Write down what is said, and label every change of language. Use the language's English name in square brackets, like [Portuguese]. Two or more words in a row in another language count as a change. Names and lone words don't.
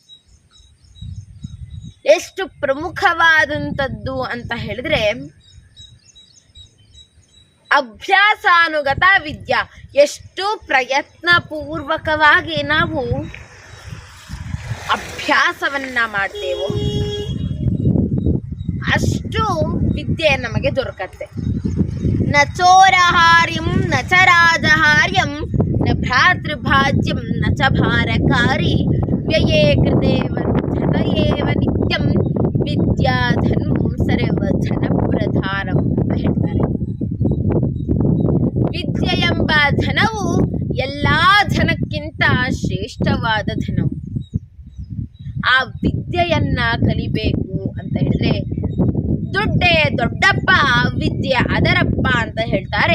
[Kannada] ಎಷ್ಟು ಪ್ರಮುಖವಾದಂಥದ್ದು ಅಂತ ಹೇಳಿದ್ರೆ [Sanskrit] ಅಭ್ಯಾಸಾನುಗತ ವಿದ್ಯಾ. [Kannada] ಎಷ್ಟು ಪ್ರಯತ್ನ ಪೂರ್ವಕವಾಗಿ ನಾವು ಅಭ್ಯಾಸವನ್ನ ಮಾಡ್ತೇವೋ ಅಷ್ಟು ವಿದ್ಯೆ ನಮಗೆ ದೊರಕತ್ತೆ. [Sanskrit] ನ ಚೋರಹಾರ್ಯಂ ನ ಚ ರಾಜಹಾರ್ಯಂ ನ ಭ್ರಾತೃಭಾಜ್ಯಂ ನ ಚ ಭಾರಕಾರಿ ವ್ಯಯೇ ಕೃತೆ ವರ್ಧತ ಏವ ನಿತ್ಯಂ ವಿದ್ಯಾಧನಂ ಸರ್ವಧನ ಪ್ರಧಾನಂ [Kannada] ಅಂತ ಹೇಳ್ತಾರೆ. ವಿದ್ಯೆ ಎಂಬ ಧನವು ಎಲ್ಲಾ ಧನಕ್ಕಿಂತ ಶ್ರೇಷ್ಠವಾದ ಧನವು. ಆ ವಿದ್ಯೆಯನ್ನ ಕಲಿಬೇಕು ಅಂತ ಹೇಳಿದ್ರೆ ದುಡ್ಡೇ ದೊಡ್ಡಪ್ಪ, ವಿದ್ಯೆ ಅದರಪ್ಪ ಅಂತ ಹೇಳ್ತಾರೆ.